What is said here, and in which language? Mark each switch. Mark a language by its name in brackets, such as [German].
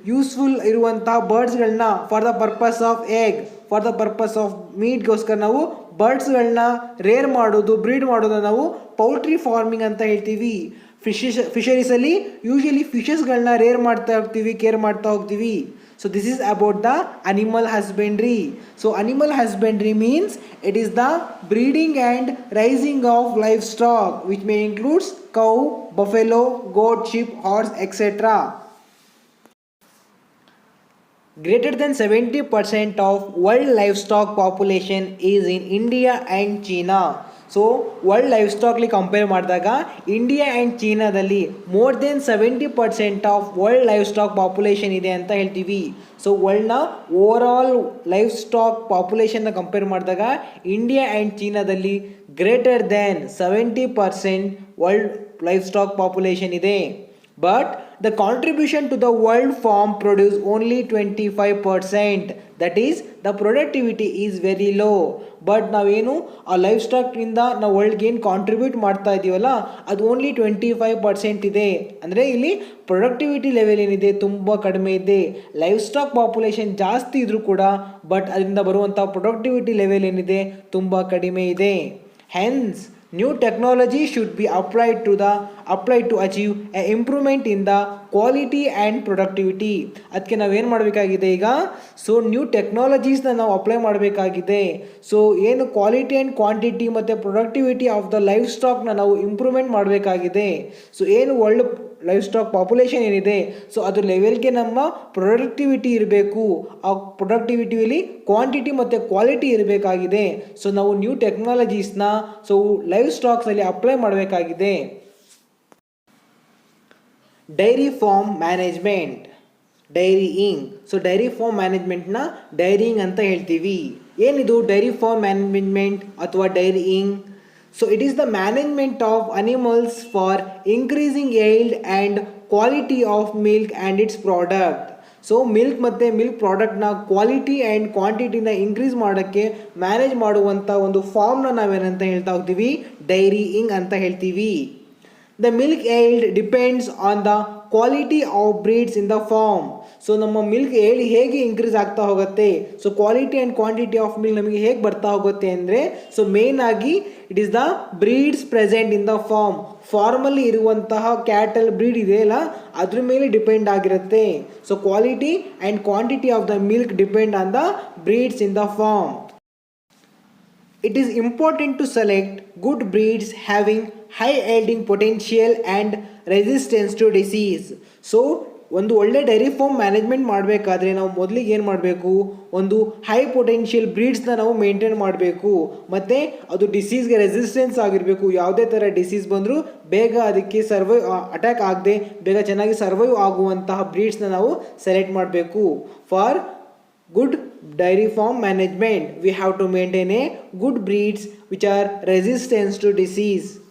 [Kannada] Useful ಇರುವಂತಹ ಬರ್ಡ್ಸ್ಗಳನ್ನ [English] for the purpose of egg, [Kannada] for the purpose of ಮೀಟ್ಗೋಸ್ಕರ ನಾವು ಬರ್ಡ್ಸ್ಗಳನ್ನ rare ಮಾಡೋದು, bread ಮಾಡೋದನ್ನ ನಾವು ಪೌಲ್ಟ್ರಿ ಫಾರ್ಮಿಂಗ್ ಅಂತ ಹೇಳ್ತೀವಿ. ಫಿಶರೀಸಲ್ಲಿ ಯೂಶಲಿ ಫಿಶಸ್ಗಳನ್ನ ರೇರ್ ಮಾಡ್ತಾ ಹೋಗ್ತೀವಿ, ಕೇರ್ ಮಾಡ್ತಾ ಹೋಗ್ತೀವಿ. [English] So this is about the animal husbandry. So animal husbandry means it is the breeding and raising of livestock, which may includes cow, buffalo, goat, sheep, horse, etc. Greater than 70% of world livestock population is in India and China. [Kannada] So world life ಸ್ಟಾಕ್ಲಿ compare ಮಾಡಿದಾಗ India and ಚೀನಾದಲ್ಲಿ [English] more than 70% of world livestock population [Kannada] ಇದೆ ಅಂತ ಹೇಳ್ತೀವಿ. So ವರ್ಲ್ಡ್ನ over all life stock ಪಾಪ್ಯುಲೇಷನ್ನ compare ಮಾಡಿದಾಗ India and ಚೀನಾದಲ್ಲಿ greater than 70% world life stock population ಇದೆ. [English] But the contribution to the world farm produce only 25%. that is the productivity is very low. [Kannada] But ನಾವೇನು ಆ life ಸ್ಟಾಕ್ನಿಂದ ನಾವು ವರ್ಲ್ಡ್ಗೆ ಏನು contribute ಮಾಡ್ತಾ ಇದ್ದೀವಲ್ಲ, ಅದು ಓನ್ಲಿ 25% ಇದೆ. ಅಂದರೆ ಇಲ್ಲಿ ಪ್ರೊಡಕ್ಟಿವಿಟಿ ಲೆವೆಲ್ ಏನಿದೆ ತುಂಬ ಕಡಿಮೆ ಇದೆ. ಲೈಫ್ ಸ್ಟಾಕ್ ಪಾಪ್ಯುಲೇಷನ್ ಜಾಸ್ತಿ ಇದ್ರೂ ಕೂಡ ಬಟ್ ಅದರಿಂದ ಬರುವಂಥ ಪ್ರೊಡಕ್ಟಿವಿಟಿ ಲೆವೆಲ್ ಏನಿದೆ ತುಂಬ ಕಡಿಮೆ ಇದೆ. [English] Hence new technology should be applied to achieve an improvement in the quality and productivity. [Kannada] ಅದಕ್ಕೆ ನಾವೇನು ಮಾಡಬೇಕಾಗಿದೆ ಈಗ, ಸೊ ನ್ಯೂ ಟೆಕ್ನಾಲಜೀಸ್ನ ನಾವು ಅಪ್ಲೈ ಮಾಡಬೇಕಾಗಿದೆ. ಸೊ ಏನು ಕ್ವಾಲಿಟಿ ಆ್ಯಂಡ್ ಕ್ವಾಂಟಿಟಿ ಮತ್ತು ಪ್ರೊಡಕ್ಟಿವಿಟಿ ಆಫ್ ದ ಲೈಫ್ ಸ್ಟಾಕ್ನ ನಾವು ಇಂಪ್ರೂವ್ಮೆಂಟ್ ಮಾಡಬೇಕಾಗಿದೆ. ಸೊ ಏನು ವರ್ಲ್ಡ್ ಲೈಫ್ ಸ್ಟಾಕ್ ಪಾಪ್ಯುಲೇಷನ್ ಏನಿದೆ, ಸೊ ಅದು ಲೆವೆಲ್ಗೆ ನಮ್ಮ ಪ್ರೊಡಕ್ಟಿವಿಟಿ ಇರಬೇಕು. ಆ ಪ್ರೊಡಕ್ಟಿವಿಟಿಯಲ್ಲಿ ಕ್ವಾಂಟಿಟಿ ಮತ್ತು ಕ್ವಾಲಿಟಿ ಇರಬೇಕಾಗಿದೆ. ಸೊ ನಾವು ನ್ಯೂ ಟೆಕ್ನಾಲಜೀಸ್ನ ಸೊ ಲೈಫ್ ಸ್ಟಾಕ್ಸಲ್ಲಿ ಅಪ್ಲೈ ಮಾಡಬೇಕಾಗಿದೆ. [English] Dairy farm management, dairying. [Kannada] So dairy farm ಮ್ಯಾನೇಜ್ಮೆಂಟ್ನ ಡೈರಿಯಿಂಗ್ ಅಂತ ಹೇಳ್ತೀವಿ. ಏನಿದು ಡೈರಿ ಫಾರ್ಮ್ ಮ್ಯಾನೇಜ್ಮೆಂಟ್ ಅಥವಾ ಡೈರಿಯಿಂಗ್? [English] So it is the management of animals for increasing yield and quality of milk and its product. [Kannada] So milk ಮತ್ತು milk ಪ್ರಾಡಕ್ಟ್ನ quality and ಕ್ವಾಂಟಿಟಿನ increase ಮಾಡೋಕ್ಕೆ manage ಮಾಡುವಂಥ ಒಂದು ಫಾರ್ಮ್ನ ನಾವೇನಂತ ಹೇಳ್ತಾ ಹೋಗ್ತೀವಿ, ಡೈರಿಯಿಂಗ್ ಅಂತ ಹೇಳ್ತೀವಿ. [English] The milk yield depends on the quality of breeds in the farm. [Kannada] So ನಮ್ಮ ಮಿಲ್ಕ್ yield ಹೇಗೆ ಇನ್ಕ್ರೀಸ್ ಆಗ್ತಾ ಹೋಗುತ್ತೆ, so quality and quantity of milk ನಮಗೆ ಹೇಗೆ ಬರ್ತಾ ಹೋಗುತ್ತೆ ಅಂದರೆ, ಸೊ ಮೇನ್ ಆಗಿ [English] it is the breeds present in [Kannada] the ಫಾರ್ಮಲ್ಲಿ ಇರುವಂತಹ ಕ್ಯಾಟಲ್ ಬ್ರೀಡ್ ಇದೆಯಲ್ಲ ಅದ್ರ ಮೇಲೆ ಡಿಪೆಂಡ್ ಆಗಿರುತ್ತೆ. [English] So quality and quantity of the milk depend on the breeds in the farm. It is important to select good breeds having high yielding potential and resistance to disease. [Kannada] So ಒಂದು ಒಳ್ಳೆ dairy farm management ಮಾಡಬೇಕಾದ್ರೆ ನಾವು ಮೊದಲಿಗೆ ಏನು ಮಾಡಬೇಕು, ಒಂದು high potential ಬ್ರೀಡ್ಸ್ನ ನಾವು maintain ಮಾಡಬೇಕು, ಮತ್ತು ಅದು ಡಿಸೀಸ್ಗೆ ರೆಸಿಸ್ಟೆನ್ಸ್ ಆಗಿರಬೇಕು. ಯಾವುದೇ ಥರ ಡಿಸೀಸ್ ಬಂದರೂ ಬೇಗ ಅದಕ್ಕೆ ಅಟ್ಯಾಕ್ ಆಗದೆ ಬೇಗ ಚೆನ್ನಾಗಿ ಸರ್ವೈವ್ ಆಗುವಂತಹ ಬ್ರೀಡ್ಸ್ನ ನಾವು ಸೆಲೆಕ್ಟ್ ಮಾಡಬೇಕು. [English] For good dairy farm management we have to maintain a good breeds which are resistant to disease.